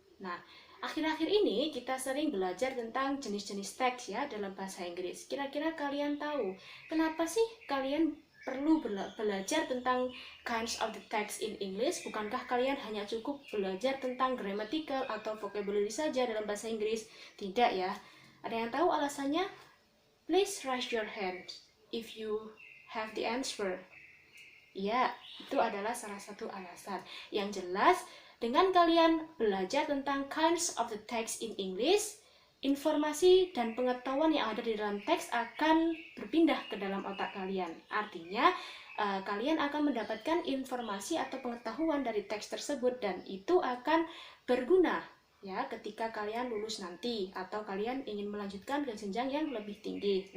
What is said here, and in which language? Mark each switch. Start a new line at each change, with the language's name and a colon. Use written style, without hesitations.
Indonesian: Nah, akhir-akhir ini kita sering belajar tentang jenis-jenis teks ya dalam bahasa Inggris. Kira-kira kalian tahu kenapa sih kalian perlu belajar tentang
English: kinds of the text in English?
Indonesian: Bukankah kalian hanya cukup belajar tentang grammatical atau vocabulary saja dalam bahasa Inggris? Tidak ya. Ada yang tahu alasannya?
English: Please raise your hand if you have the answer.
Indonesian: Ya, itu adalah salah satu alasan. Yang jelas, dengan kalian belajar tentang
English: kinds of the text in English,
Indonesian: informasi dan pengetahuan yang ada di dalam teks akan berpindah ke dalam otak kalian. Artinya, kalian akan mendapatkan informasi atau pengetahuan dari teks tersebut dan itu akan berguna ya ketika kalian lulus nanti atau kalian ingin melanjutkan ke jenjang yang lebih tinggi.